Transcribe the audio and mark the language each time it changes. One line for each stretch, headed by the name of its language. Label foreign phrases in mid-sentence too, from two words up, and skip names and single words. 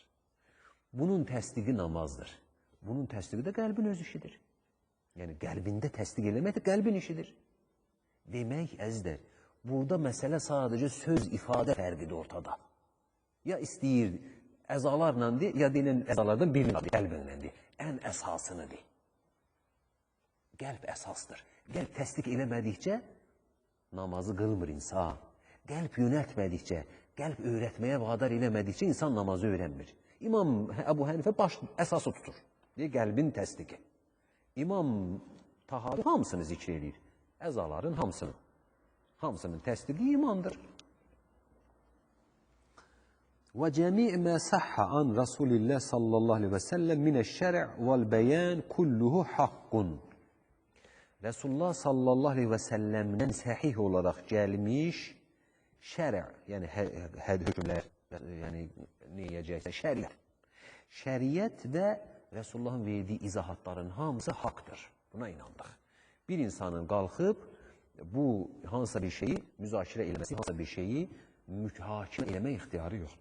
Azerbaijani: Bunun təsdiqi namazdır. Bunun təsdiqi də qəlbin öz işidir. Yəni, qəlbində təsdiq eləmək də qəlbin işidir. Demək, əzizlər, Burada məsələ sadəcə söz ifadə fərqidir ortada. Ya istəyir əzalarla de, ya deyilən əzalardan birini de, qəlbinlə de. Ən əsasını de. Qəlb əsasdır. Qəlb təsdiq eləmədikcə namazı qılmır insan. Qəlb yönəltmədikcə, qəlb öyrətməyə vadar eləmədikcə insan namazı öyrənmir. İmam Əbu Hənifə baş əsası tutur. Deyir, qəlbin təsdiqi. İmam Tahavi hamısını zikr edir. Əzaların hamısını. Hamısının təsdiqi imandır.
Arabic: وجميع ما صح عن رسول الله صلى الله عليه وسلم من الشرع والبيان كله حق.
Azerbaijani: Resulullah
Arabic: صلى الله عليه وسلم
Azerbaijani: səhih olaraq gəlmiş şərዕ, yəni hökmlər, yəni neyəcəksə şəriət. Şəriət və Resulullahın verdiyi izahatların hamısı haqdır. Buna inandıq. Bir insanın qalxıb bu hansısa bir şeyi müzakirə eləməsi, hansısa bir şeyi mühakimə eləmək ixtiyarı yoxdur.